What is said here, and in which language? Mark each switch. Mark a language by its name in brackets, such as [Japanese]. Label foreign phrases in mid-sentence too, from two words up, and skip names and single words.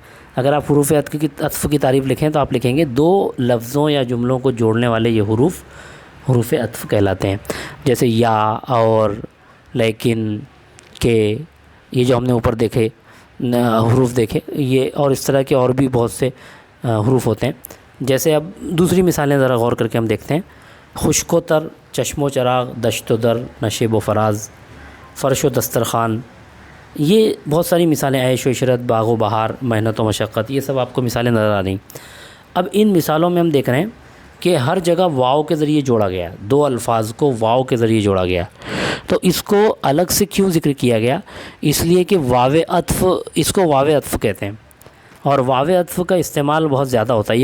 [Urdu] اگر آپ حروف عطف کی تعریف لکھیں تو آپ لکھیں گے دو لفظوں یا جملوں کو جوڑنے والے یہ حروف عطف کہلاتے ہیں۔ جیسے یا، اور، لیکن، کہ، یہ جو ہم نے اوپر دیکھے حروف دیکھے، یہ اور اس طرح کے اور بھی بہت سے حروف ہوتے ہیں۔ جیسے اب دوسری مثالیں ذرا غور کر کے ہم دیکھتے ہیں۔ خشک و تر، چشم و چراغ، دشت و در، نشیب و فراز، فرش و دسترخوان، یہ بہت ساری مثالیں، عیش و عشرت، باغ و بہار، محنت و مشقت، یہ سب آپ کو مثالیں نظر آ رہی ہیں۔ اب ان مثالوں میں ہم دیکھ رہے ہیں کہ ہر جگہ واو کے ذریعے جوڑا گیا، دو الفاظ کو واو کے ذریعے جوڑا گیا۔ تو اس کو الگ سے کیوں ذکر کیا گیا؟ اس لیے کہ واو عطف، اس کو واو عطف کہتے ہیں، اور واو عطف کا استعمال بہت زیادہ ہوتا ہے۔